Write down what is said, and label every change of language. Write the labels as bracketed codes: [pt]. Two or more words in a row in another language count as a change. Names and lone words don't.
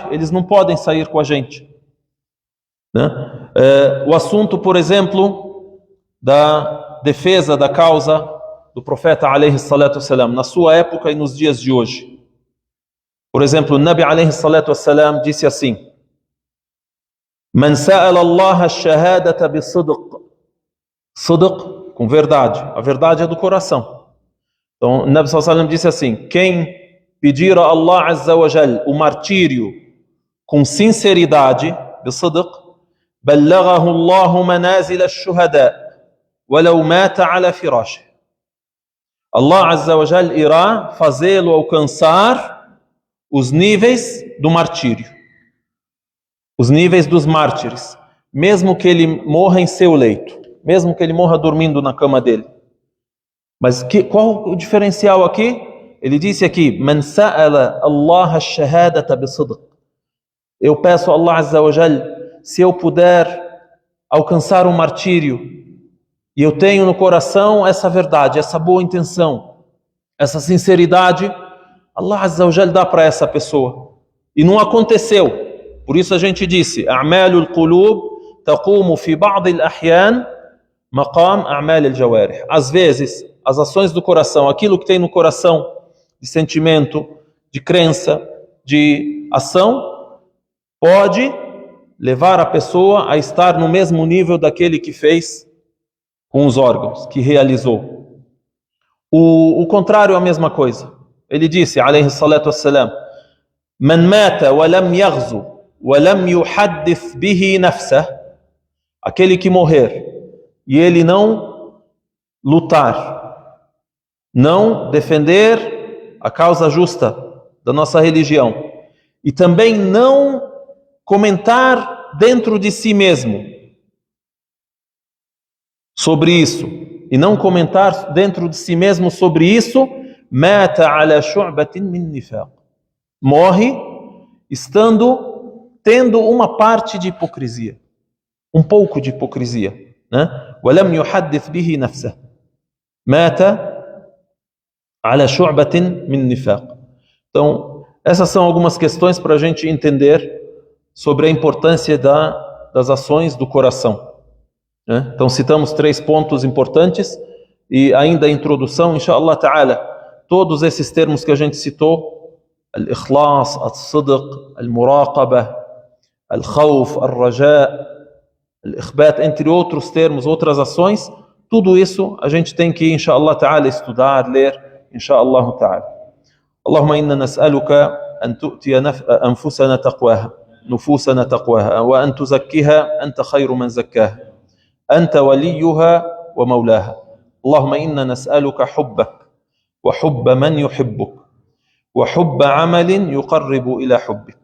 [pt] Eles não podem sair com a gente, né? O assunto, por exemplo, da defesa da causa do profeta [ar] عليه الصلاة والسلام, [pt] na sua época e nos dias de hoje. Por exemplo, o Nabi [ar] عليه الصلاة والسلام [pt] disse assim: [ar] من سأل الله الشهادة بصدق. صدق, [pt] com verdade. A verdade é do coração. Então, o Nabi [ar] صلى الله عليه وسلم [pt] disse assim: quem pedir a Allah [ar] عز وجل [pt] o martírio com sinceridade, [ar] بصدق, بلغه الله منازل الشهداء ولو مات على فراشه. [pt] Allah [ar] عز وجل [pt] irá fazê-lo alcançar os níveis do martírio, os níveis dos mártires, mesmo que ele morra em seu leito, mesmo que ele morra dormindo na cama dele. Mas qual o diferencial aqui? Ele disse aqui: [ar] من سأل الله الشهادة بصدق. [pt] Eu peço a Allah [ar] عز وجل, [pt] se eu puder alcançar um martírio, e eu tenho no coração essa verdade, essa boa intenção, essa sinceridade, Allah [ar] عز وجل [pt] dá para essa pessoa. E não aconteceu. Por isso a gente disse: [ar] أعمال القلوب تقوم في بعض الأحيان مقام أعمال الجوارح. [pt] Às vezes, as ações do coração, aquilo que tem no coração de sentimento, de crença, de ação, pode levar a pessoa a estar no mesmo nível daquele que fez com os órgãos, que realizou. O contrário é a mesma coisa. Ele disse, [ar] عليه الصلاة والسلام: من مات ولم يغز ولم يحدث به نفسه. [pt] Aquele que morrer e ele não lutar, não defender a causa justa da nossa religião, e também não comentar dentro de si mesmo sobre isso, e não comentar dentro de si mesmo sobre isso, [ar] مات على شعبة من نفاق. [pt] Morre tendo uma parte de hipocrisia, um pouco de hipocrisia, né? [ar] ولم يحدث به نفسه. مات على شعبة من نفاق. [pt] Então, essas são algumas questões para a gente entender sobre a importância das ações do coração, né? Então citamos 3 pontos importantes, e ainda a introdução, [ar] إن شاء الله تعالى, [pt] todos esses termos que a gente citou, [ar] الإخلاص، الصدق، المراقبة، الخوف، الرجاء، الإخبات, [pt] entre outros termos, outras ações, tudo isso a gente tem que, [ar] إن شاء الله تعالى, [pt] estudar, ler, [ar] إن شاء الله تعالى. اللهم إنا نسألك أن تؤتي أنفسنا تقواها, نفوسنا تقواها وأن تزكيها أنت خير من زكاها أنت وليها ومولاها. اللهم إنا نسألك حبك وحب من يحبك وحب عمل يقرب إلى حبك.